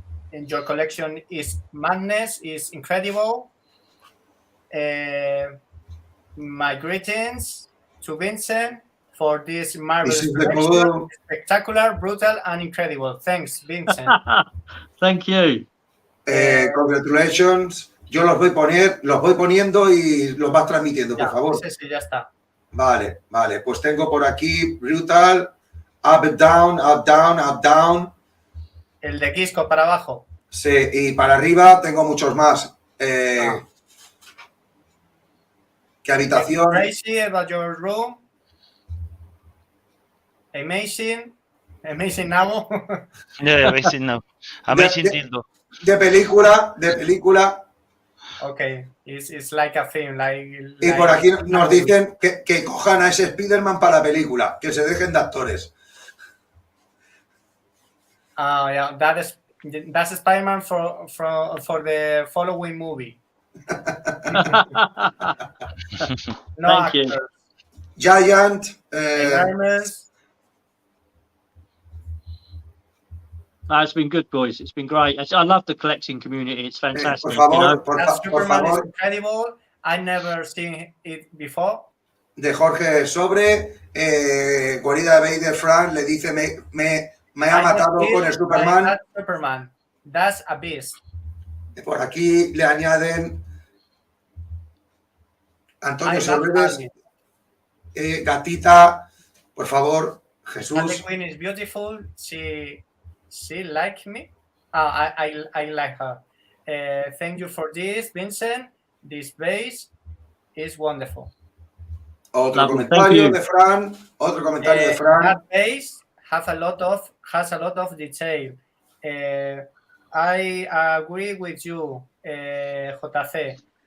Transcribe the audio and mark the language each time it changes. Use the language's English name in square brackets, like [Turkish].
[English] And your collection is madness, is incredible. My greetings to Vincent for this marvelous collection. Spectacular, brutal, and incredible. Thanks, Vincent. Thank you. Congratulations. [Spanish] Yo los voy poniendo y los vas transmitiendo, por favor. Sí, ya está. Vale. Pues tengo por aquí brutal, [English] up, down, up, down, up, down. [Spanish] El de Quisco para abajo. Sí, y para arriba tengo muchos más. ¿Qué habitación? [English] Crazy about your room. Amazing now. Yeah, amazing now. Amazing dildo. [Spanish] De película. [English] Okay, it's like a film. [Spanish] Y por aquí nos dicen que cojan a ese Spider-Man para la película, que se dejen de actores. [English] Yeah, that's Spider-Man for the following movie. [Spanish] No [English] Thank you. Giant. Enormous. It's been good, boys. It's been great. I love the collecting community. It's fantastic. [Spanish] Por favor, [English] you know? That Superman is incredible. I've never seen it before. [Spanish] De Jorge Sobre, Guarida de Vader Frank le dice me ha matado con el Superman. [English] Superman. That's a beast. [Spanish] Por aquí le añaden Antonio Sorredes, Gatita, por favor, Jesús. [English] Harley Quinn is beautiful. She like me. I like her. Thank you for this, Vincent. This base is wonderful. [Spanish] Otro comentario de Fran. [English] That base has a lot of detail. I agree with you, JC.